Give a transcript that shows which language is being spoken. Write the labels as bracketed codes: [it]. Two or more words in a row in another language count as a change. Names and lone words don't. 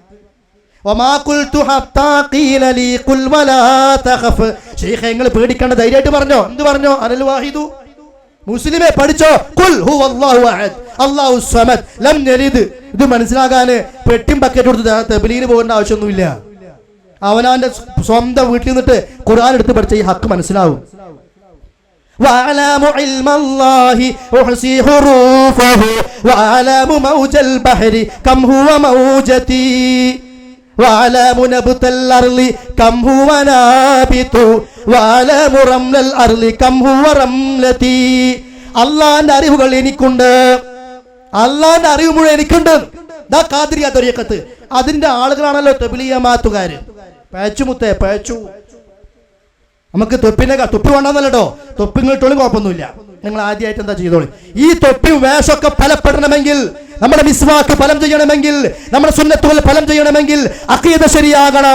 [ml] നിങ്ങൾ പേടിക്കേണ്ട, ധൈര്യമായിട്ട് പറഞ്ഞോ. എന്ത് പറഞ്ഞോ? [ar] أنا الواحد. [ml] മുസ്ലിമെ പഠിച്ചോ, [ar] قل هو الله أحد الله الصمد لم يلد. [ml] ഇത് മനസ്സിലാകാന് പെട്ടിയും ബക്കറ്റ് കൊടുത്ത് തബ്ലീഗിന് പോകേണ്ട ആവശ്യമൊന്നുമില്ല. അവനവന്റെ സ്വന്തം വീട്ടിൽ നിന്നിട്ട് ഖുർആൻ എടുത്ത് പഠിച്ച ഈ ഹക്ക് മനസ്സിലാവും. [ar] وأعلم علم الله أحصي حروفه وأعلم موج البحر كم هو موجتي وأعلم نبت الأرض كم هو نابت وأعلم رمل الأرض كم هو رملتي. [ml] അള്ളാന്റെ അറിവുകൾ എനിക്കുണ്ട്, അള്ളാന്റെ അറിവ് മുഴുവൻ എനിക്കുണ്ട്. ദാ ഖാദിരിയ ത്വരീഖത്ത്, അതിന്റെ ആളുകളാണല്ലോ തബ്ലീഗ് ജമാഅത്തുകാര്. പേച്ചുമുത്തേ പേച്ചു. നമുക്ക് തൊപ്പി വേണ്ടെന്നല്ലോ, തൊപ്പിങ്ങിട്ടോളും കുഴപ്പമൊന്നുമില്ല. നിങ്ങൾ ആദ്യമായിട്ട് എന്താ ചെയ്തോളി, ഈ തൊപ്പിയും വേഷമൊക്കെ ഫലപ്പെടണമെങ്കിൽ, നമ്മുടെ മിസ്വാക്ക് ഫലം ചെയ്യണമെങ്കിൽ, നമ്മുടെ സുന്നത്തുകൾ ഫലം ചെയ്യണമെങ്കിൽ അഖീദ ശരിയാകണം.